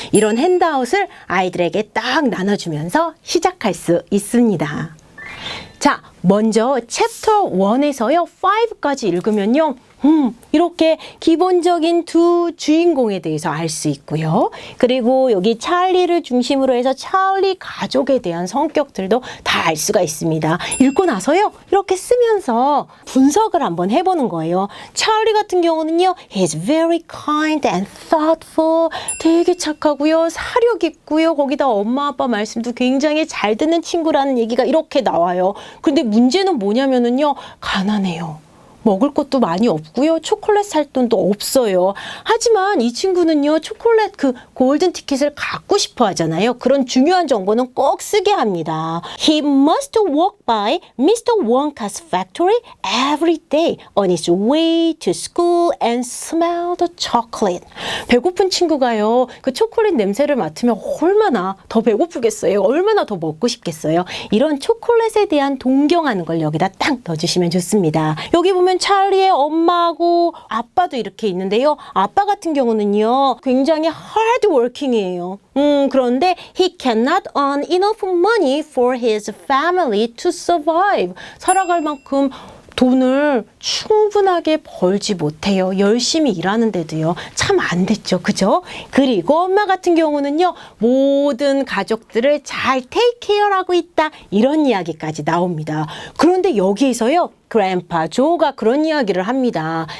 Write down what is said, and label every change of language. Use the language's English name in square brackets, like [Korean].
[Korean] 이런 핸드아웃을 아이들에게 딱 나눠주면서 시작할 수 있습니다. 자, 먼저 챕터 1에서요, 5까지 읽으면요, 이렇게 기본적인 두 주인공에 대해서 알 수 있고요. 그리고 여기 찰리를 중심으로 해서 찰리 가족에 대한 성격들도 다 알 수가 있습니다. 읽고 나서요, 이렇게 쓰면서 분석을 한번 해보는 거예요. 찰리 같은 경우는요, [English] he's very kind and thoughtful. [Korean] 되게 착하고요, 사력 있고요. 거기다 엄마 아빠 말씀도 굉장히 잘 듣는 친구라는 얘기가 이렇게 나와요. 근데 문제는 뭐냐면은요, 가난해요. 먹을 것도 많이 없고요. 초콜릿 살 돈도 없어요. 하지만 이 친구는요, 초콜릿 그 골든 티켓을 갖고 싶어 하잖아요. 그런 중요한 정보는 꼭 쓰게 합니다. [English] He must walk by Mr. Wonka's factory every day on his way to school and smell the chocolate. [Korean] 배고픈 친구가요, 그 초콜릿 냄새를 맡으면 얼마나 더 배고프겠어요. 얼마나 더 먹고 싶겠어요. 이런 초콜릿에 대한 동경하는 걸 여기다 딱 넣어주시면 좋습니다. 여기 보면 찰리의 엄마하고 아빠도 이렇게 있는데요. 아빠 같은 경우는요, 굉장히 hardworking이에요. 그런데 [English] he cannot earn enough money for his family to survive. [Korean] 살아갈 만큼 돈을 충분하게 벌지 못해요. 열심히 일하는데도요. 참 안 됐죠. 그죠? 그리고 엄마 같은 경우는요, 모든 가족들을 잘 take care하고 있다. 이런 이야기까지 나옵니다. 그런데 여기에서요, 그랜파 조가 그런 이야기를 합니다.